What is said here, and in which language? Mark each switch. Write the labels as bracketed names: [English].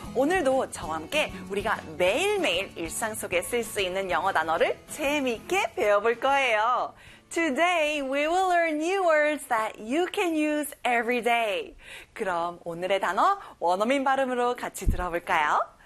[Korean] 오늘도 저와 함께 우리가 매일매일 일상 속에 쓸 수 있는 영어 단어를 재미있게 배워볼 거예요. [English] Today we will learn new words that you can use every day. [Korean] 그럼 오늘의 단어 원어민 발음으로 같이 들어볼까요?